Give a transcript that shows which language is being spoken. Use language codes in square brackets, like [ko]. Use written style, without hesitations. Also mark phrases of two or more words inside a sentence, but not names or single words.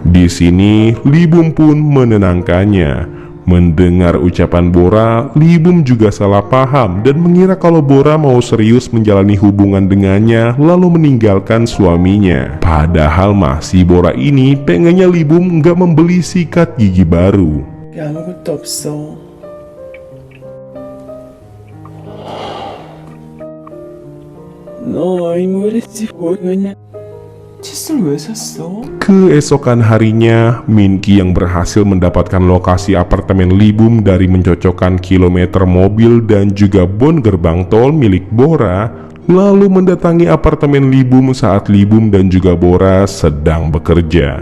[id] Di sini Libum pun menenangkannya. Mendengar ucapan Bora, Libum juga salah paham dan mengira kalau Bora mau serius menjalani hubungan dengannya lalu meninggalkan suaminya. Padahal mah si Bora ini pengennya Libum nggak membeli sikat gigi baru. [ko] 아무것도 없어. 너 아이모레지 보이냐? 칫솔 왜 샀어? [id] Keesokan harinya, Minky yang berhasil mendapatkan lokasi apartemen Libum dari mencocokkan kilometer mobil dan juga bon gerbang tol milik Bora, lalu mendatangi apartemen Libum saat Libum dan juga Bora sedang bekerja.